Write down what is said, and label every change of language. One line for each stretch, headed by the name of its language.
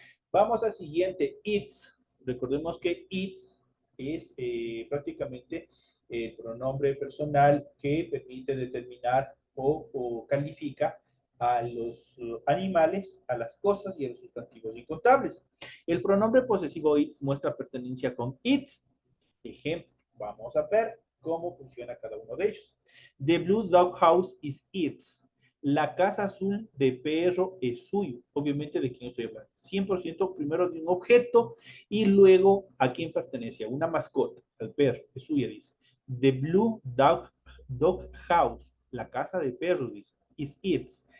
Spanish: Vamos al siguiente, it's. Recordemos que it's es prácticamente el pronombre personal que permite determinar o califica a los animales, a las cosas y a los sustantivos incontables. El pronombre posesivo it's muestra pertenencia con it. Ejemplo, vamos a ver cómo funciona cada uno de ellos.
English: The blue dog house is its.
Spanish: La casa azul de perro es suyo. Obviamente, ¿de quién estoy hablando? 100% primero de un objeto y luego a quién pertenece. A una mascota, al perro, es suya, dice. The blue dog house, la casa de perros, dice. Is its.